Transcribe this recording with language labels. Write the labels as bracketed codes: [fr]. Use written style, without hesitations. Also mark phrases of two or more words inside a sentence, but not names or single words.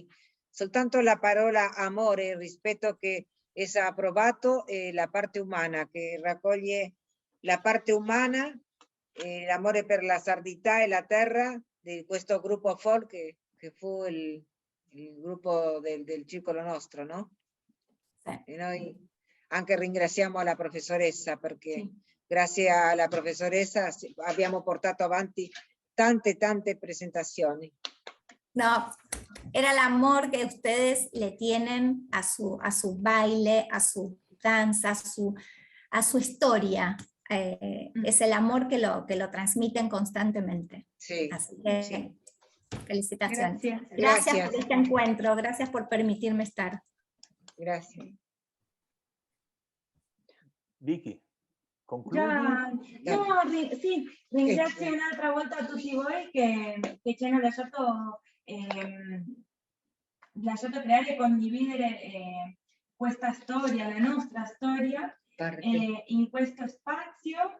[it] Soltanto la parola amore, il rispetto che essa ha provato e la parte umana, che raccoglie la parte umana, l'amore per la sardità e la terra di questo gruppo folk che fu il gruppo del circolo nostro, no? E noi anche ringraziamo la professoressa perché grazie alla professoressa abbiamo portato avanti tante presentazioni. [es] No, era el amor que ustedes le tienen a su baile, a su danza, a su historia. Es el amor que lo transmiten constantemente. Sí, así que sí. Felicitaciones. Gracias. Por este encuentro, gracias por permitirme estar. Gracias. [it] Vicky, concludi? Sì, ringrazio un'altra volta tutti voi che ci hanno lasciato creare e condividere questa storia, la nostra storia, in questo spazio.